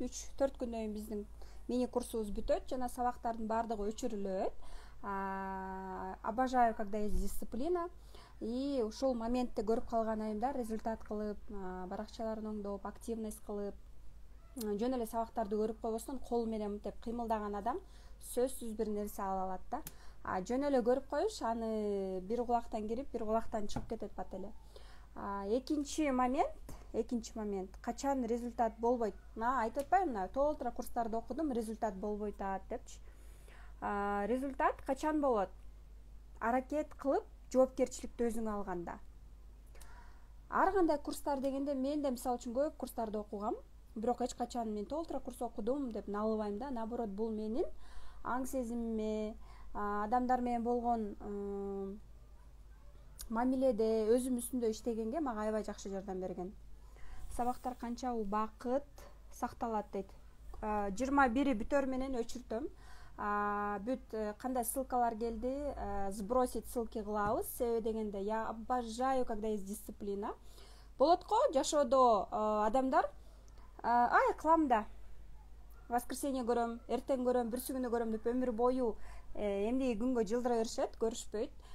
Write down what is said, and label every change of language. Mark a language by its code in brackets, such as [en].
[ky] 3-4 күндөн кийин биздин мини курсубуз бүтөт жана сабактардын баардыгы өчүрүлөт. [ru] Обожаю, когда есть дисциплина. [ky] И ушул моментте көрүп калган айымдар результат кылып, баракчаларын оңдоп, активность кылып, жөн эле сабактарды көрүп койбостон кол менен мынтип кыймылдаган адам сөзсүз бир нерсе ала алат да. Жөн эле көрүп коюш, аны бир кулактан кирип, бир кулактан чыгып кетет бат эле. Экинчи момент, качан результат болбойт? Айтып атпаймынбы, толтура курстарды окудум, результат болбойт депчи. Результат качан болот? Аракет кылып, жоопкерчиликти өзүңө алганда. Ар кандай курстар дегенде мен да мисалы үчүн көп курстарды окугам, бирок эч качан мен толтура курс окудум деп налыбайм да. Наоборот, бул менин аң сезимиме, адамдар менен болгон мамиледе, өзүм үстүндө иштегенге мага аябай жакшы жардам берген. Сабактар канча убакыт сакталат дейт. 21 бүтөр менен өчүртөм. Бүт кандай ссылкалар келди, [ru] сбросить ссылки [ky] кылабыз. Себеби дегенде, [ru] я обожаю, когда есть дисциплина. [ky] Болот го жашоодо адамдар кылам да. Воскресенье көрөм, эртең көрөм, бүрсү күнү көрөм деп өмүр бою эмдиги күнгө жылдыра беришет, көрүшпөйт.